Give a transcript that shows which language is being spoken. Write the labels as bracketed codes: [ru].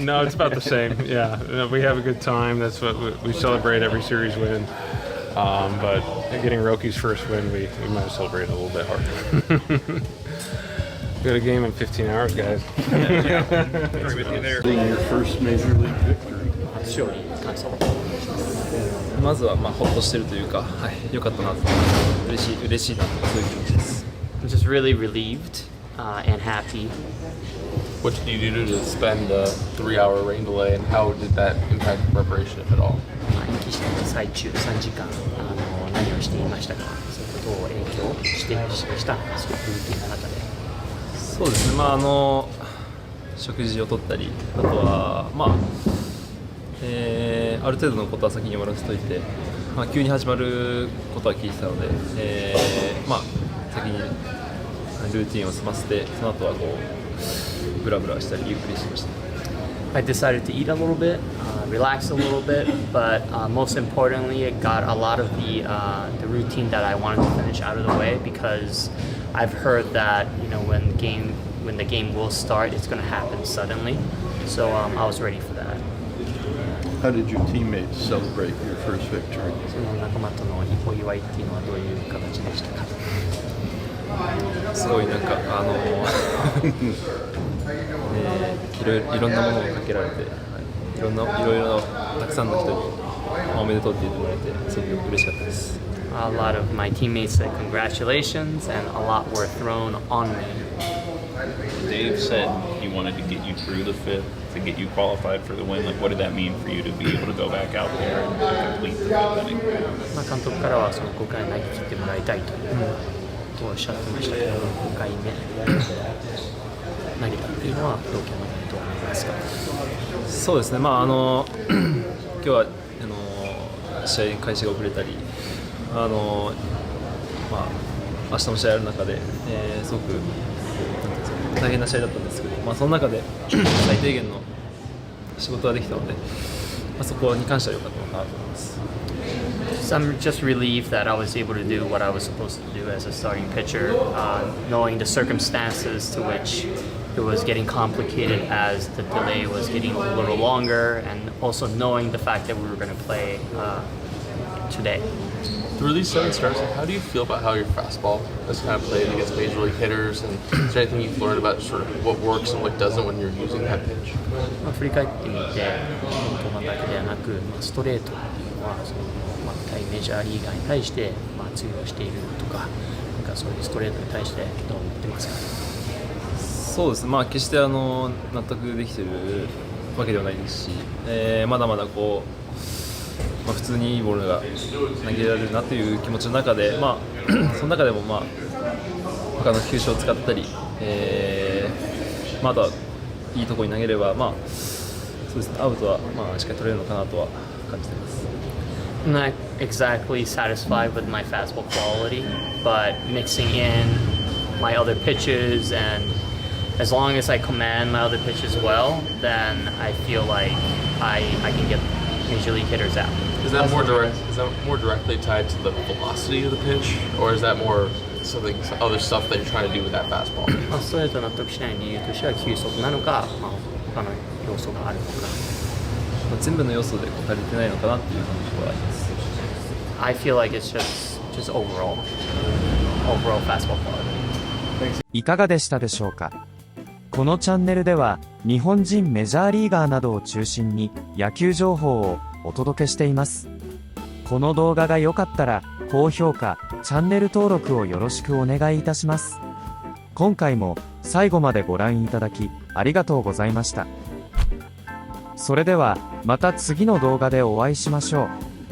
[en] No, it's about the same. Yeah, we have a good time. That's what we celebrate every series win. But getting Roki's first win, we might celebrate a little bit harder. We got a game in 15 hours, guys. Being your first major league victory. [ja] 勝利に感謝をまずはほっとしてるというか、良かったなと嬉しいなとそういう気持ちです。 [en] I'm just really relieved and happy. What did you do to spend the 3-hour rain delay, and how did that impact preparation, if at all? [ja] 延期した最中3時間何をしていましたか、そういうことを影響したのか、そういうルーティンの中で。そうですね、食事をとったり、あとはある程度のことは先に終わらせておいて、急に始まることは聞いてたので、先にルーティンを済ませて、その後はブラブラしたりゆっくりしました。 [en] I decided to eat a little bit, relax a little bit, but most importantly, it got a lot of the routine that I wanted to finish out of the way, because I've heard that when the game will start, it's going to happen suddenly. So I was ready for that. How did your teammates celebrate your first victory? [ja] その仲間とのお祝いっていうのはどういう形でしたか？すごいいろんなものをかけられて、いろいろたくさんの人におめでとうって言ってもらえてすごく嬉しかったです。 [en] A lot of my teammates said congratulations, and a lot were thrown on me. Dave said he wanted to get you through the 5th to get you qualified for the win. Like, what did that mean for you to be able to go back out there and complete the 5th inning? [ja] 監督からはその5回投げ切ってもらいたいとおっしゃってましたけど、5回目投げたっていうのはどう思いますか？そうですね、今日は試合開始が遅れたり、明日も試合ある中で、すごく大変な試合だったんですけど、その中で最低限の仕事ができたので、そこに関しては良かったのかなと思います。 [en] So I'm just relieved that I was able to do what I was supposed to do as a starting pitcher, knowing the circumstances to which it was getting complicated as the delay was getting a little longer, and also knowing the fact that we were going to play today. Through these 7 starts, how do you feel about how your fastball has kind of played against major league hitters, and is there anything you've learned about sort of what works and what doesn't when you're using that pitch? [ja] 振り返ってみて、本番だけではなく、ストレートは対メジャーリーガーに対して通用しているとか、そういうストレートに対してどう思ってますか？そうですね、決して納得できているわけではないですし、まだまだ普通にいいボールが投げられるなという気持ちの中で、その中でも他の球種を使ったり、あとはいいところに投げれば、そうですね、アウトはしっかり取れるのかなとは感じています。 [en] I'm not exactly satisfied with my fastball quality, but mixing in my other pitches and as long as I command my other pitches well, then I feel like I can get major league hitters out. Is that more direct? Is that more directly tied to the velocity of the pitch, or is that more something other stuff that you're trying to do with that fastball? [ja] ストレート納得しない理由としては球速なのか、他の要素があるのか。全部の要素で足りてないのかなっていう感じはあります。 [en] I feel like it's just overall fastball quality. [ja] いかがでしたでしょうか。このチャンネルでは日本人メジャーリーガーなどを中心に野球情報をお届けしています。この動画が良かったら高評価、チャンネル登録をよろしくお願いいたします。今回も最後までご覧いただきありがとうございました。それではまた次の動画でお会いしましょう。